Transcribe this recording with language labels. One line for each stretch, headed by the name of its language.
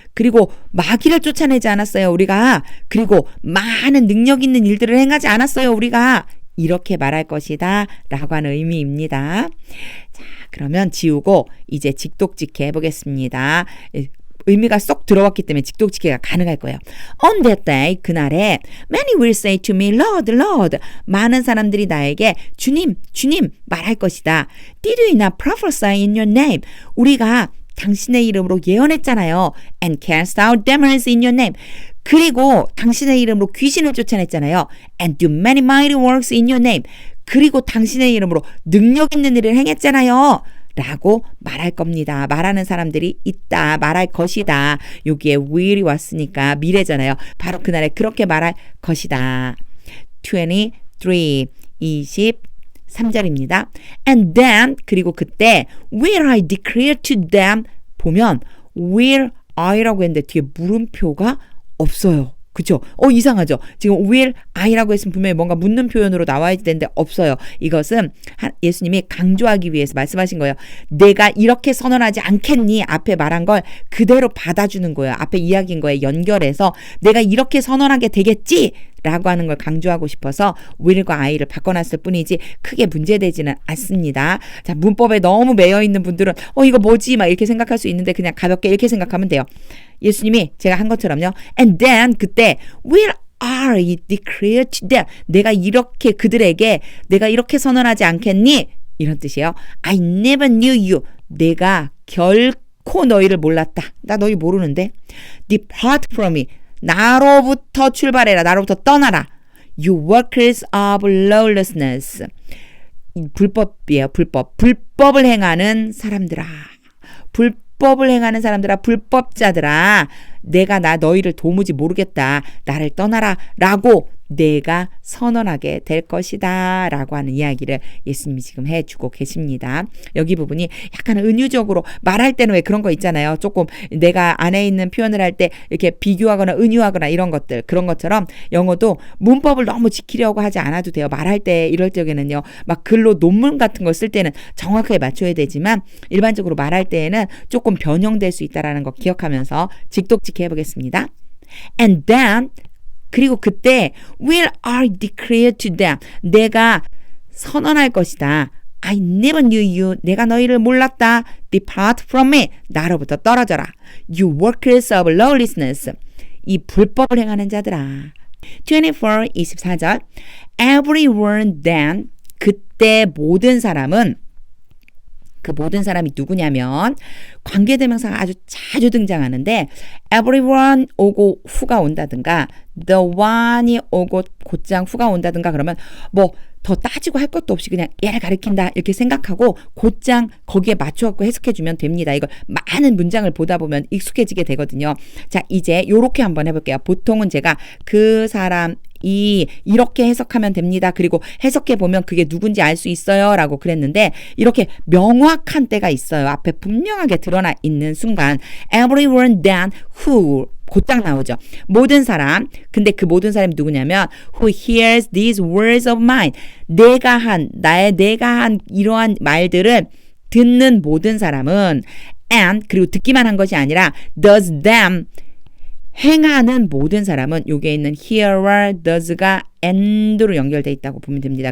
Korean: 그리고 마귀를 쫓아내지 않았어요. 우리가. 그리고 많은 능력 있는 일들을 행하지 않았어요. 우리가. 이렇게 말할 것이다 라고 하는 의미입니다. 자, 그러면 지우고 이제 직독직해 해보겠습니다. 의미가 쏙 들어왔기 때문에 직독직해가 가능할 거예요.
English: On that day,
Korean: 그날에
English: many will say to me, Lord, Lord.
Korean: 많은 사람들이 나에게 주님, 주님 말할 것이다.
English: Did we not prophesy in your name?
Korean: 우리가 당신의 이름으로 예언했잖아요.
English: And cast out demons in your name.
Korean: 그리고 당신의 이름으로 귀신을 쫓아냈잖아요.
English: And do many mighty works in your name.
Korean: 그리고 당신의 이름으로 능력 있는 일을 행했잖아요. 라고 말할 겁니다. 말하는 사람들이 있다. 말할 것이다. 여기에 will이 왔으니까 미래잖아요. 바로 그날에 그렇게 말할 것이다. 23, 23절입니다.
English: And then,
Korean: 그리고 그때
English: will I declare to them
Korean: 보면 will I라고 했는데 뒤에 물음표가 없어요. 그쵸? 이상하죠? 지금 will I라고 했으면 분명히 뭔가 묻는 표현으로 나와야 되는데 없어요. 이것은 예수님이 강조하기 위해서 말씀하신 거예요. 내가 이렇게 선언하지 않겠니? 앞에 말한 걸 그대로 받아주는 거예요. 앞에 이야기인 거에 연결해서 내가 이렇게 선언하게 되겠지? 라고 하는 걸 강조하고 싶어서 will과 I를 바꿔놨을 뿐이지 크게 문제되지는 않습니다. 자, 문법에 너무 매여있는 분들은 이거 뭐지? 막 이렇게 생각할 수 있는데 그냥 가볍게 이렇게 생각하면 돼요. 예수님이 제가 한 것처럼요.
English: And then
Korean: 그때
English: will I declare to them.
Korean: 내가 이렇게 그들에게 내가 이렇게 선언하지 않겠니? 이런 뜻이에요.
English: I never knew you.
Korean: 내가 결코 너희를 몰랐다. 나 너희 모르는데.
English: Depart from me.
Korean: 나로부터 출발해라. 나로부터 떠나라.
English: You workers of lawlessness.
Korean: 불법이에요. 불법. 불법을 행하는 사람들아. 불법을 행하는 사람들아. 불법자들아. 내가 너희를 도무지 모르겠다. 나를 떠나라. 라고 내가 선언하게 될 것이다 라고 하는 이야기를 예수님이 지금 해주고 계십니다. 여기 부분이 약간 은유적으로 말할 때는 왜 그런 거 있잖아요. 조금 내가 안에 있는 표현을 할 때 이렇게 비교하거나 은유하거나 이런 것들, 그런 것처럼 영어도 문법을 너무 지키려고 하지 않아도 돼요. 말할 때 이럴 적에는요. 막 글로 논문 같은 거 쓸 때는 정확하게 맞춰야 되지만 일반적으로 말할 때에는 조금 변형될 수 있다는 거 기억하면서 직독직해 해보겠습니다.
English: And then
Korean: 그리고 그때
English: will I declare to them.
Korean: 내가 선언할 것이다.
English: I never knew you.
Korean: 내가 너희를 몰랐다.
English: Depart from me.
Korean: 나로부터 떨어져라.
English: You workers of lawlessness.
Korean: 이 불법을 행하는 자들아.
English: 24, 24절. Everyone then.
Korean: 그때 모든 사람은 그 모든 사람이 누구냐면 관계대명사가 아주 자주 등장하는데 everyone 오고 who가 온다든가 the one이 오고 곧장 who가 온다든가 그러면 뭐 더 따지고 할 것도 없이 그냥 얘를 가리킨다 이렇게 생각하고 곧장 거기에 맞춰갖고 해석해주면 됩니다. 이걸 많은 문장을 보다 보면 익숙해지게 되거든요. 자, 이제 요렇게 한번 해볼게요. 보통은 제가 그 사람 이렇게 해석하면 됩니다. 그리고 해석해보면 그게 누군지 알 수 있어요. 라고 그랬는데 이렇게 명확한 때가 있어요. 앞에 분명하게 드러나 있는 순간 everyone then who 곧장 나오죠. 모든 사람. 근데 그 모든 사람이 누구냐면
English: who hears these words of mine.
Korean: 내가 한 이러한 말들을 듣는 모든 사람은 and 그리고 듣기만 한 것이 아니라
English: does them
Korean: 행하는 모든 사람은 여기에 있는 hear와 does가 and로 연결되어 있다고 보면 됩니다.